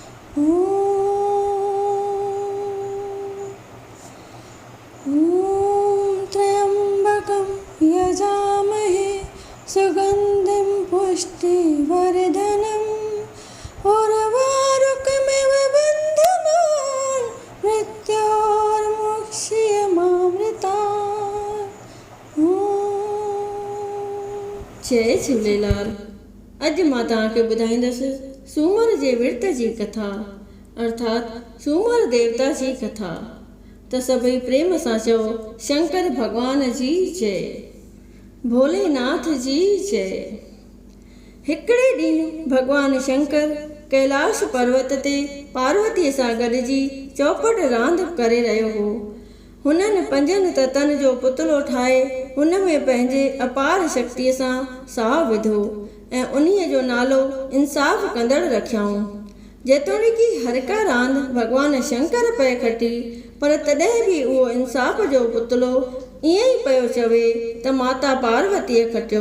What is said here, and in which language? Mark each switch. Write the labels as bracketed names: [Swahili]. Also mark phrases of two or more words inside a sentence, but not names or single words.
[Sanskrit] ॐ त्र्यम्बकं यजामहे सुगन्धिं पुष्टिवर्धनम् उर्वारुकमिव बन्धनान् मृत्योर्मुक्ष्यमामृतात्। [Sindhi] जय झूलेलाल। अॼु मां तव्हांखे ॿुधाईंदसि सूमर जे विर्त जी कथा अर्थात सूमर देवता जी कथा। त सभई प्रेम सां चओ शंकर भगवान जी जय, भोलेनाथ जी जय। हिकिड़े ॾींहुं भगवान शंकर कैलाश पर्वत ते पार्वतीअ सां गॾिजी चौपड़ रांदि करे रहियो हो। हुननि 5 ततनि जो पुतलो ठाहे हुन में पंहिंजे अपार शक्तिअ सां साहु विधो ऐं उन्हीअ जो नालो इंसाफ़ कंदड़ रखियाऊं। जेतोणीकि हर का रांदि भगवान शंकर पए खटी, पर तॾहिं बि उहो इंसाफ़ जो पुतलो ईअं ई पियो चवे त माता पार्वतीअ खटियो।